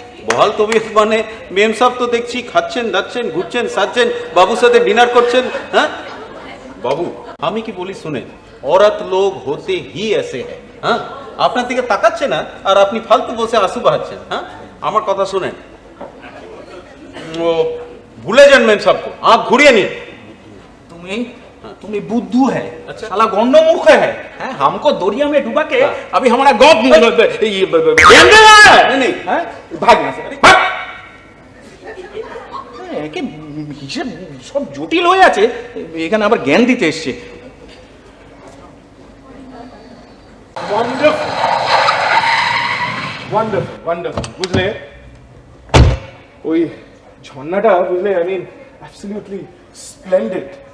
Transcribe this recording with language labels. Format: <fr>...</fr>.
<bn>বহাল তবিয়ত মানে মেম সাহেব তো দেখছি খাচ্ছেন, যাচ্ছেন, ঘুরছেন, সাজছেন, বাবুর সাথে ডিনার করছেন। হ্যাঁ বাবু, আমি কি বলি শুনে,</bn> <hi>औरत लोग होते ही ऐसे हैं।</hi> <bn>হ্যাঁ, আপনার দিকে তাকাচ্ছে না আর আপনি ফালতু বসে আঁসু বাহাচ্ছেন। হ্যাঁ, আমার কথা শুনেন, ও ভুলে যান মেম সাহেবকে, আঁখ ঘুরিয়ে নিন।</bn> <hi>तुम्हें बुद्धू है, साला गोंडो मूर्ख है, हमको दरिया में डुबा के अभी हमारा गांव नहीं भाग यहाँ से, भाग।</hi> <bn>একে হিসেব সব জটিল হয়ে আছে, এখানে আবার জ্ঞান দিতে এসছে। ওয়ান্ডারফুল, বুঝলে? ওই ঝর্ণাটা, বুঝলে,</bn> <en>I mean absolutely splendid.</en>